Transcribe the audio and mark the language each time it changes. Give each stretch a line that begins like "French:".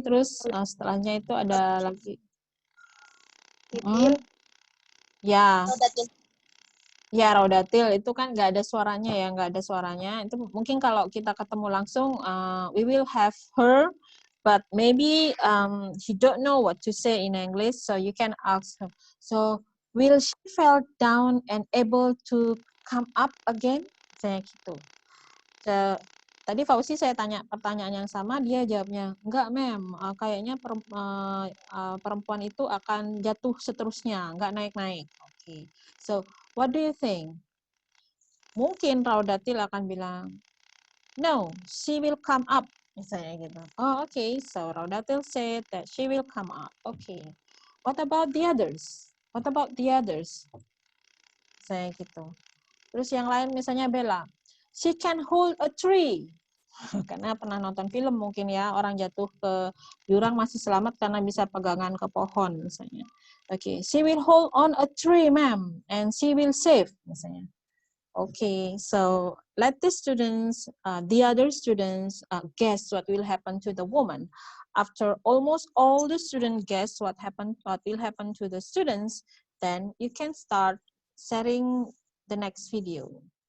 Indonesian: Terus setelahnya itu ada lagi. Ya. Ya, Raudatil itu kan nggak ada suaranya ya, nggak ada suaranya. Itu mungkin kalau kita ketemu langsung,
English: we will have her, but maybe she don't know what to say in English, so you can ask her. So, will she fell down and able to come up again?
Indonesian: Saya gitu. Tadi Fauzi saya tanya pertanyaan yang sama, dia jawabnya, enggak mem, kayaknya perempuan itu akan jatuh seterusnya, enggak naik-naik.
English: Oke. So, what do you think?
Indonesian: Mungkin Raudatil akan bilang,
English: no, she will come up.
Indonesian: Misalnya gitu.
English: Oh, okay. So, Raudatil said that she will come up. Okay. What about the others? What about the others?
Indonesian: Misalnya gitu. Terus yang lain misalnya Bella,
English: she can hold a tree.
Indonesian: Karena pernah nonton film mungkin ya, orang jatuh ke jurang masih selamat karena bisa pegangan ke pohon misalnya.
English: Okay, she will hold on a tree, ma'am, and she will save misalnya. Okay, so let the students, the other students, guess what will happen to the woman. After almost all the students guess what will happen to the students, then you can start sharing the next video.